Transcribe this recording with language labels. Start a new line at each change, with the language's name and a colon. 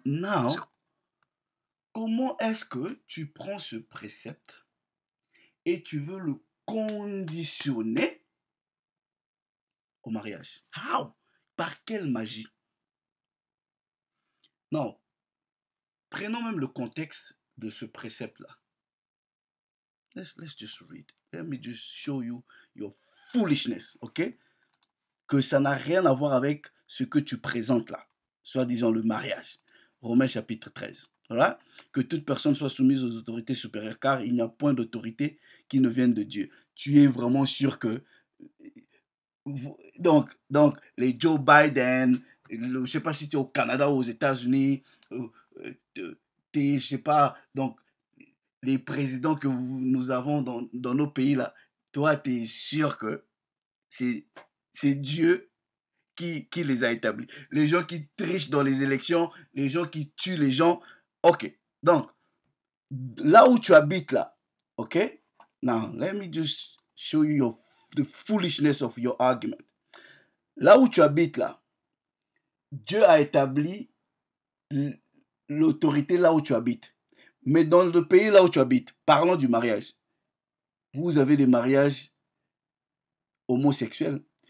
French: Now, comment est-ce que tu prends ce précepte et tu veux le conditionner au mariage? How? Par quelle magie? Non. Prenons même le contexte de ce précepte-là.
English: Let's just read. Let me just show you your foolishness, ok?
French: Que ça n'a rien à voir avec ce que tu présentes là, soit disant le mariage. Romains chapitre 13. Voilà? Que toute personne soit soumise aux autorités supérieures, car il n'y a point d'autorité qui ne vienne de Dieu. Tu es vraiment sûr que... Donc les Joe Biden, je ne sais pas si tu es au Canada ou aux États-Unis, je sais pas, donc les présidents que nous avons dans nos pays là, toi, tu es sûr que c'est Dieu qui les a établis. Les gens qui trichent dans les élections, les gens qui tuent les gens. Ok. Donc, là où tu habites là, ok?
English: Now, let me just show you the foolishness of your argument.
French: Là où tu habites là, Dieu a établi l'autorité là où tu habites. Mais dans le pays là où tu habites, parlons du mariage. Vous avez des mariages homosexuels.